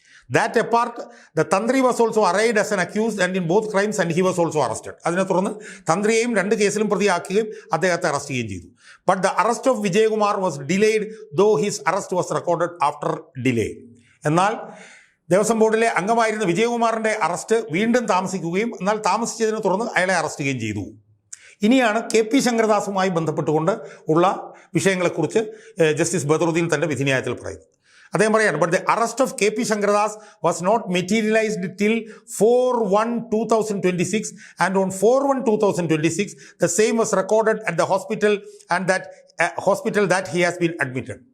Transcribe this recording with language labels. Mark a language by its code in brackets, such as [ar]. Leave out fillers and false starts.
[en] That apart, the Tantri was also arraigned as an accused and in both crimes and he was also arrested. [ml] അതിനെ തുടർന്ന് തന്ത്രിയെയും 2 കേസിലും പ്രതിയാക്കുകയും അദ്ദേഹത്തെ arrest ചെയ്യുകയും ചെയ്തു. [en] But the arrest of Vijaykumar was delayed, though his arrest was recorded after delay. [ml] എന്നാൽ ദേവസ്വം ബോർഡിലെ അംഗമായിരുന്ന വിജയകുമാറിൻ്റെ arrest വീണ്ടും താമസിക്കുകയും എന്നാൽ താമസിച്ചതിനെ തുടർന്ന് അയാളെ അറസ്റ്റ് ചെയ്യുകയും ചെയ്തു. ഇനിയാണ് KP ശങ്കരദാസുമായി ബന്ധപ്പെട്ടുകൊണ്ട് ഉള്ള വിഷയങ്ങളെക്കുറിച്ച് ജസ്റ്റിസ് ബദറുദ്ദീൻ തൻ്റെ വിധിന്യായത്തിൽ പറയുന്നത്. അദ്ദേഹം പറയാണ്, [en] But the arrest of K P Sankaradas was not materialised till 4/1/2026 and on 4/1/2026 the same was recorded at the hospital and that he has been admitted.